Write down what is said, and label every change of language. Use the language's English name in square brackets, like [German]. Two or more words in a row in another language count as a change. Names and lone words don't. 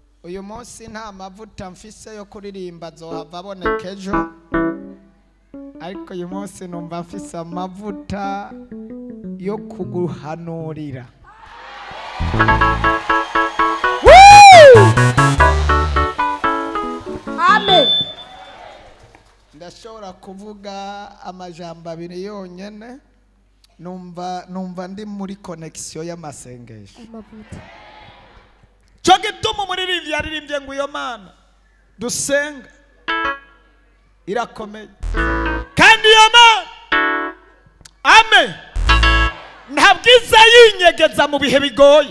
[Rundi] uyu munsi nta mavuta mfise yo kuririmba azohava aboneka ejo, ariko uyu munsi numva mfise amavuta yo kuguhanurira. Amen. Ndashobora kuvuga amajambo abiri yonyene, numva ndi muri connection y'amasengesho. Amavuta. cyo gituma umuririmbyi yaririmbye ngo iyo mana dusenga irakomeye, kandi iyo mana amen ntabwo iza yinyegeza mu bihe bigoye.